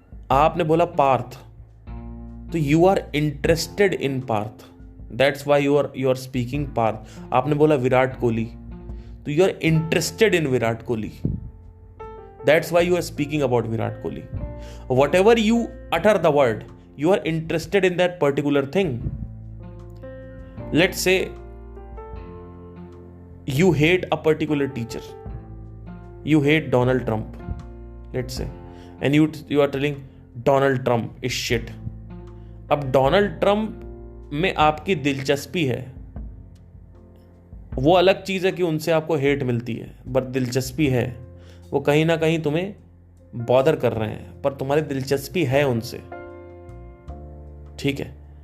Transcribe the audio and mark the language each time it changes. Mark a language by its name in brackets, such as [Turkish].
[Hindi] आपने बोला [English] पार्थ, तो you are interested in Parth, that's why you are speaking Parth. [Hindi] आपने बोला [English] विराट कोहली, तो you are interested in Virat Kohli, that's why you are speaking about Virat Kohli. Whatever you utter the word, you are interested in that particular thing. Let's say you hate a particular teacher, you hate Donald Trump, let's say, and you are telling Donald Trump is shit. [Hindi] अब Donald Trump में आपकी दिलचस्पी है, वो अलग चीज है कि उनसे आपको हेट मिलती है, बट दिलचस्पी है। वो कहीं ना कहीं तुम्हें बॉदर कर रहे हैं, पर तुम्हारी दिलचस्पी है उनसे, ठीक है।